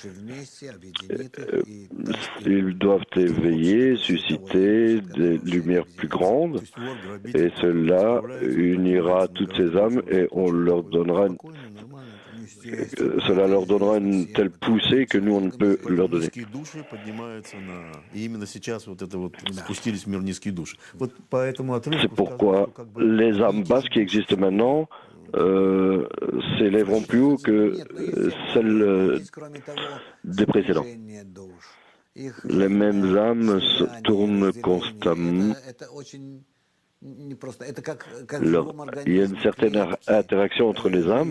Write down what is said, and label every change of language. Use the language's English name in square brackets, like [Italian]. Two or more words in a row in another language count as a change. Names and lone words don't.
[French] Ils doivent éveiller, susciter des lumières plus grandes, et cela unira toutes ces âmes et cela leur donnera une telle poussée que nous, on ne peut leur donner. [Russian] Низкие души поднимаются и именно сейчас вот это вот спустились в мир низкие души. Вот по этому отрывку [French] C'est pourquoi [Russian] сказано, что как бы [French] les âmes basses qui existent maintenant s'élèveront plus haut que celles des précédents. Les mêmes âmes se tournent constamment. Il y a une certaine interaction entre les âmes.